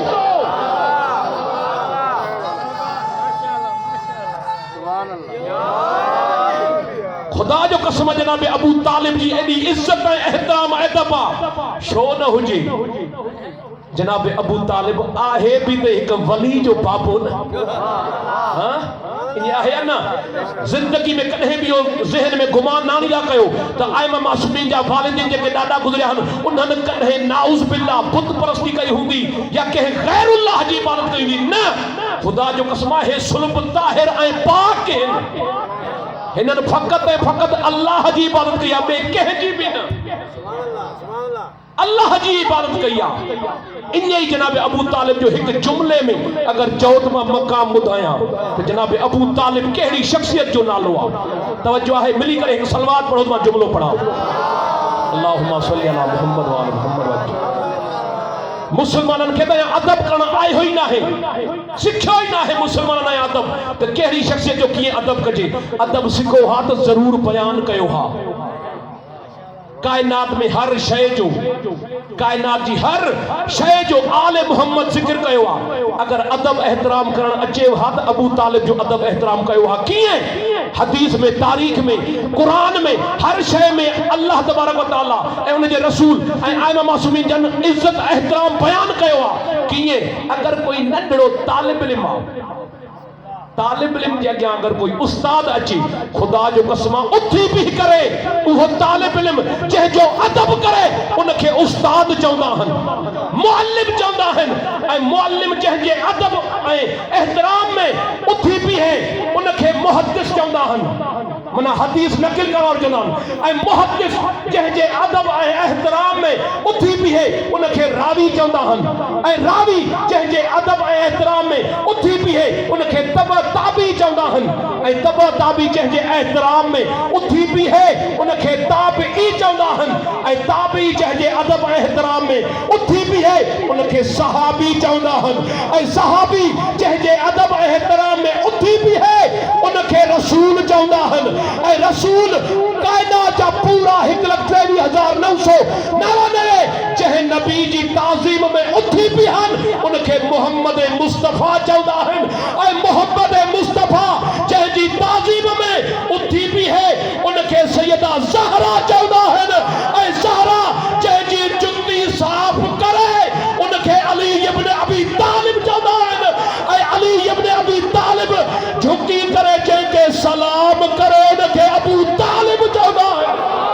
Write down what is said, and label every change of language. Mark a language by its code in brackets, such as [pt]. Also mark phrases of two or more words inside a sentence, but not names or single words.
[sd] खुदा जो कसम जनाब अबू तालिब जी एडी इज्जत ऐं एहतराम अदब छो न हुजे। जनाब अबू तालिब आहे भी ते एक वली जो बाबो न, हां इन आहे ना। जिंदगी में कदे भी ज़हन में गुमान ना लिया कयो त आइमा मासूमीन जा वालिदिन जेके ॾाढा गुज़रिया हन, उन्हनि कदे [ar] نعوذ بالله [sd] बुत परस्ती कई हूंदी या के गैरुल्लाह जी इबादत कई हुंदी न। खुदा जो कसम है सुल्ब ताहिर ऐं पाक हिननि फ़क़त ऐं फ़क़त अल्लाह जी इबादत कई आहे, ॿिए कंहिंजी बि न। अल्लाह जी इबादत कई आहे। इन ही जनाब अबू तालिब जो एक जुमले में अगर चओ तो मां मकाम ॿुधायां तो जनाब अबू तालिब कहिड़ी शख्सियत जो नालो आहे। तवज्जो आहे, मिली करे एक सलवात पढ़ो, मां जुमलो पढ़ा। [ar] اللهم صل على محمد و آل محمد. [ur] مسلمانن کے ادب کرنا آئے ہی نا ہے، سکھو ہی نا ہے مسلمان نے ادب. [sd] तो कहिड़ी शख्सियत जो किए अदब कजे, अदब सिखो हा तो जरूर बयान कयो हा। कायनात में हर शय जो, कायनात जी हर शय जो आले मोहम्मद जिक्र कयो आहे। अगर अदब एहतराम करण अचे हा तो अबू तालिब जो अदब एहतराम कयो हा। कीअं? हदीस में, तारीख में, कुरान में, हर शय में [ar] الله تبارك و تعالى [sd] ऐं उन जे रसूल ऐं आइमा मासूमीन जन इज्जत एहतराम बयान कयो आहे। कीअं? अगर कोई नंढड़ो तालिब इल्म आहे, तालिब इल्म के अग्यां अगर कोई उस्ताद अचे, खुदा जो कसम उथी भी करे, वो तालिब इल्म जंहिंजो अदब करे उनखे उस्ताद चवंदा आहिनि, मुअल्लिम चवंदा आहिनि। ऐं मुअल्लिम जंहिंजे अदब ऐं एहतराम में उथी भी है उनखे मुहद्दिस चवंदा आहिनि। मना हदीस नकिल कर और जनान ऐ मुहद्दिस जंहिंजे अदब ऐं एहतराम में उथी भी है उनखे रावी चवंदा हन ऐं रावी जंहिंजे अदब ऐं एहतराम में उथी भी है उनखे तब ताबी चवंदा हन ऐं तब ताबी जंहिंजे एहतराम में उथी भी है उनखे ताबई चवंदा हन ऐं ताबई जंहिंजे अदब ऐं एहतराम में उथी भी है उनखे सहाबी चवंदा हन ऐं सहाबी जंहिंजे अदब ऐं एहतराम में उथी भी है उनखे रसूल चवंदा हन ऐं रसूल कायनात जा पूरा 1,23,999 जंहिं नबी जी ताज़ीम में उथी भी हन उनखे मोहम्मद मुस्तफ़ा चवंदा हन ऐं मोहम्मद मुस्तफ़ा जंहिंजी ताज़ीम में उथी भी है उनखे सैयदा ज़हरा चवंदा हन ऐं ज़हरा जंहिंजी जुत्ती साफ़ करे उनखे अली इब्न अबी तालिब चवंदा हन ऐं अली इब्न अबी तालिब झुकी करे जंहिंखे सलाम करे उनखे अबू तालिब चवंदा आहिनि।